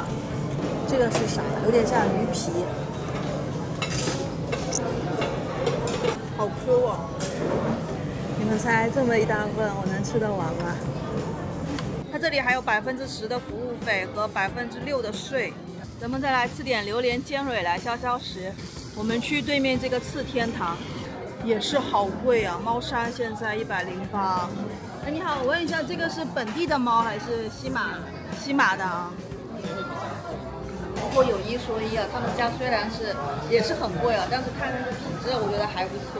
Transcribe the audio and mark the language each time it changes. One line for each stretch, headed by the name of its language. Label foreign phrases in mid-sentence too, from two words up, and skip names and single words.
Chinese: 这个是啥？有点像鱼皮，好磕哦！你们猜这么一大份，我能吃得完吗？它这里还有10%的服务費和6%的稅。咱們再來吃點榴蓮煎蕊來消消食。我們去對面這個次天堂，也是好貴啊！貓山現在108。哎，你好，我問一下，這個是本地的貓還是西馬的啊？不過有一說一啊，他們家雖然也是很貴啊，但是看那個品質，我覺得還不錯。